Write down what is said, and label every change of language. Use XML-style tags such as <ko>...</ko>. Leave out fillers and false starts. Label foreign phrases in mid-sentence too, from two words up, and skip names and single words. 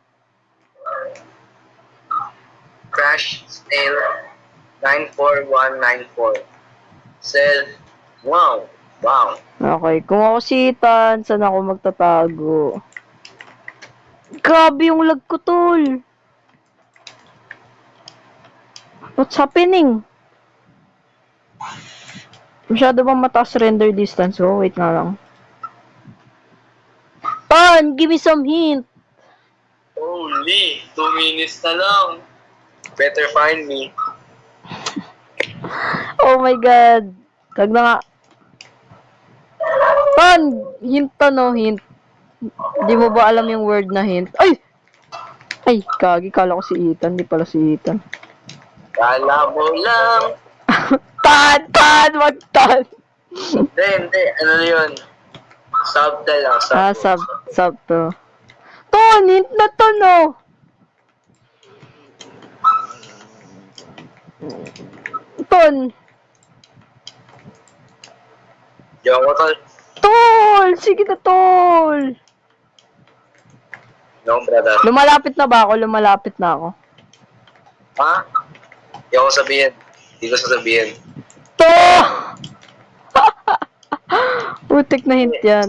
<en>Crash snail 94194. Cell. Wow. Wow.</en> <tl>Okay, kung ako si Ethan, saan ako magtatago? Grabe yung lag ko, tol.</tl> <en>What's happening?</en> <tl>Masyado bang mataas render distance?</tl> <en>Oh, wait</en> <tl>nga lang. Tan,</tl> <en>give me some hint.</en> <tl>Holy, 2 minutes na lang.</tl> <en>Better find me. Oh my god.</en> <tl>Kag na nga. Tan, hint no, hint. Di mo ba alam yung word na hint? Ay! Ay, kagi, kala ko si Ethan. Di pala si Ethan. Kala mo lang. Tan, wag tan. Hindi. Ano yun? Subtle lang. Sub to. Ton, hint na to, no. Ton. Yung ko tol. Tol! Sige na, tol!</tl> <en>No, brother.</en> <tl>Lumalapit na ba ako? Lumalapit na ako. Ha? Hindi ako sabihin. Hindi ko sasabihin. To! Putik na hint yan.</tl>